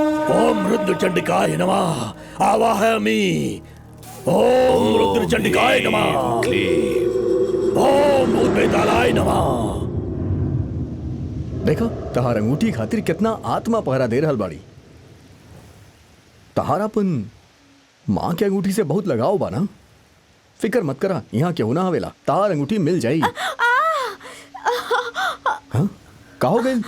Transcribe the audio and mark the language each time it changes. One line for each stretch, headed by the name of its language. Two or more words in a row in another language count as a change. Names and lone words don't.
Sanskrit: ओम रुद्र चंडिकाय नमः। आवाहयामि। ओम रुद्र चंडिकाय नमः। ओम भूत बेतालाय नमः।
Bhojpuri: देखा तहार अंगूठी खातिर कितना आत्मा पहरा दे रहल बाड़ी। तहार अपन माँ के अंगूठी से बहुत लगाव बा ना। फिकर मत करा, यहाँ क्यों ना हवेला, तार अंगूठी मिल जाई। हाँ? का हो गई?